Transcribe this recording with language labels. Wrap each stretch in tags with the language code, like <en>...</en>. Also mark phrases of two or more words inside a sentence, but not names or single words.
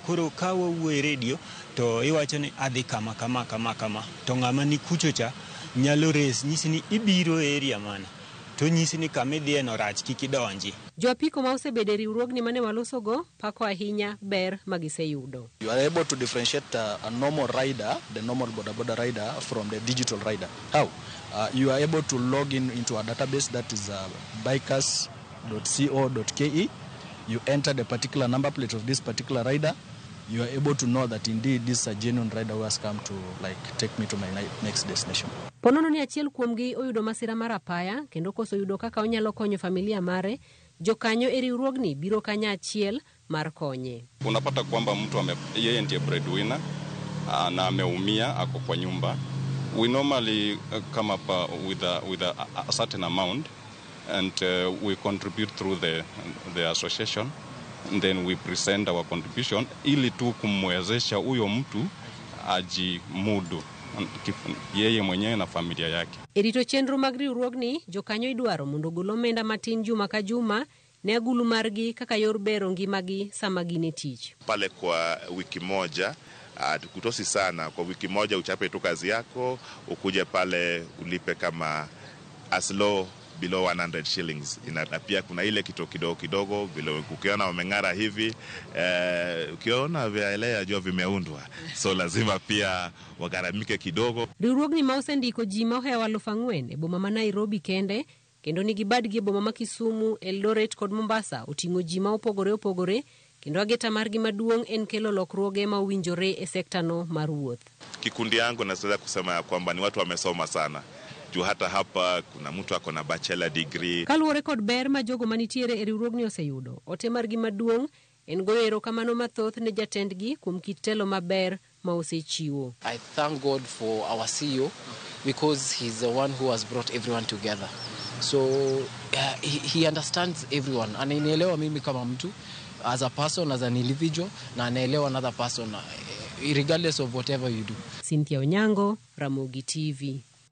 <luo>Koro ka wawuoyo e redio to iwacho ni adhi kama. To ng'ama ni kuchocha nyalo res nyisi ni ibiro e area mana. To nyisi ni kamidhiyeno rach kik idonji. Jo apiko ma osebedo e riwruogni mane walosogo pako ahinya ber magiseyudo.</luo> <en>You are able to differentiate a normal rider, the normal bodaboda rider, from the digital rider. How? You are able to log into a database that is bikers.co.ke. You enter the particular number plate of this particular rider. You are able to know that indeed this is a genuine rider who has come to take me to my next destination.</en> <luo>Ponono ni achiel kuomgi oyudo masira mar apaya kendo koso yudo kaka onyalo konyo familia mare, jokanyo e riwruogni biro kanya achiel mar konye.</luo> <sw>Unapata kwamba mtu yeye ndiye breadwinner na ameumia ako kwa nyumba.</sw> <en>We normally come up with a certain amount and we contribute through the association. And then we present our contribution</en> <sw>ili tu kumwezesha huyo mtu ajimudu yeye mwenyewe na familia yake.</sw> <luo>Erito chenro mag riwruogni, jokanyo idwaro mondo gol omenda matin juma ka juma ne agulu margi kaka yor bero ngimagi sama gine tich.</luo> <sw>Pale kwa wiki moja tukutosi sana. Kwa wiki moja uchape tu kazi yako, ukuje pale ulipe kama</sw> <en>as low below 100 shillings.</en> <sw>Na pia kuna ile kidogo vile ukiona wameng'ara hivi, ukiona vyaelea jua vimeundwa, so lazima pia wagaramike kidogo.</sw> <luo>Riwruogni ma osendiko ji ma ohewa 4,000 e boma ma Nairobi kendo nigi badgi e boma ma Kisumu, Eldoret kod Mombasa oting'o ji ma opogore kendo ageta margi maduong' en kelo lokruoge ma owinjore e sektano mar wuoth.</luo> <sw>Kikundi yangu naweza kusema ya kwamba ni watu wamesoma sana. Juu hata hapa kuna mtu ako na</sw> <en>bachelor degree.</en> <luo>Kaluwore kod ber ma jogo manitiere e riwruogni oseyudo, ote margi maduong' en goyo erokamano mathoth ne jatendgi kuom kit telo maber ma osechiwo.</luo> <en>I thank God for our CEO because he's the one who has brought everyone together. So he understands everyone.</en> <sw>Anaelewa mimi kama mtu,</sw> <en>as a person, as an individual,</en> <sw>na anaelewa</sw> <en>another person, regardless of whatever you do. Cynthia Onyango, Ramogi TV.</en>